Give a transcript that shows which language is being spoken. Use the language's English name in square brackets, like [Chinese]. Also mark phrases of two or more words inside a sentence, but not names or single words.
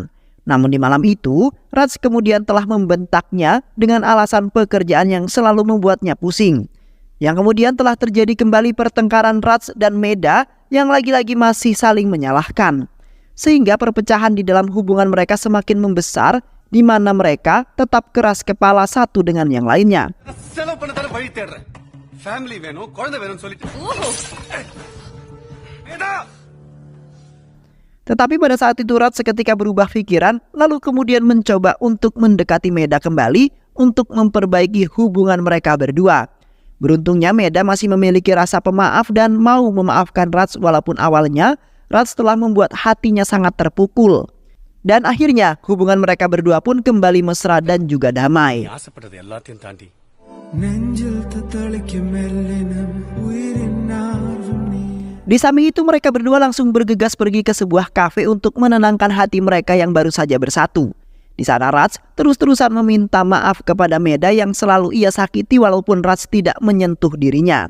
[Indonesian] Namun di malam itu, Raj kemudian telah membentaknya dengan alasan pekerjaan yang selalu membuatnya pusing. Yang kemudian telah terjadi kembali pertengkaran Raj dan Meda yang lagi-lagi masih saling menyalahkan. Sehingga perpecahan di dalam hubungan mereka semakin membesar, di mana mereka tetap keras kepala satu dengan yang lainnya. [Tamil] செலவு பண்ண தானே வழி தேடுறேன். ஃபேமிலி வேணும், குழந்தை வேணும்னு சொல்லிட்டு. மேடா! [Indonesian] Tetapi pada saat itu Raj seketika berubah pikiran, lalu kemudian mencoba untuk mendekati Meda kembali untuk memperbaiki hubungan mereka berdua. Beruntungnya Meda masih memiliki rasa pemaaf dan mau memaafkan Raj walaupun awalnya Raj telah membuat hatinya sangat terpukul. Dan akhirnya hubungan mereka berdua pun kembali mesra dan juga damai. [Tamil] ஆசைப்பட்டது எல்லாத்தையும் தாண்டி [Indonesian] Di samping itu mereka berdua langsung bergegas pergi ke sebuah kafe untuk menenangkan hati mereka yang baru saja bersatu. Di sana Raj terus-terusan meminta maaf kepada Meda yang selalu ia sakiti walaupun Raj tidak menyentuh dirinya.